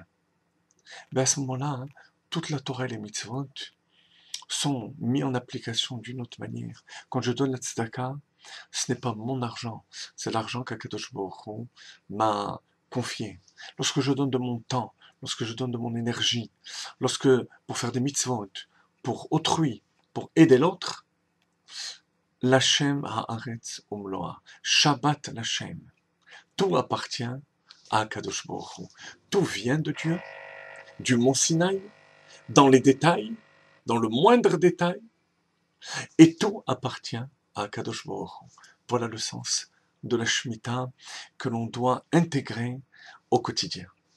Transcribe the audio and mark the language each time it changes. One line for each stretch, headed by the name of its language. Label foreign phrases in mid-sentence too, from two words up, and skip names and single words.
French: Ben à ce moment-là, hein, toute la Torah et les mitzvot sont mis en application d'une autre manière. Quand je donne la tzedaka, ce n'est pas mon argent, c'est l'argent qu'Akadosh Baruch Hu m'a confié. Lorsque je donne de mon temps, lorsque je donne de mon énergie, lorsque, pour faire des mitzvot, pour autrui, pour aider l'autre,
Hebrew: לה׳ הארץ ומלואה, שבת לה,
French: tout appartient à Akadosh Baruch Hu. Tout vient de Dieu, du mont Sinaï, dans les détails, dans le moindre détail, et tout appartient à Akadosh Baruch Hu. Voilà le sens de la Shemitah que l'on doit intégrer au quotidien.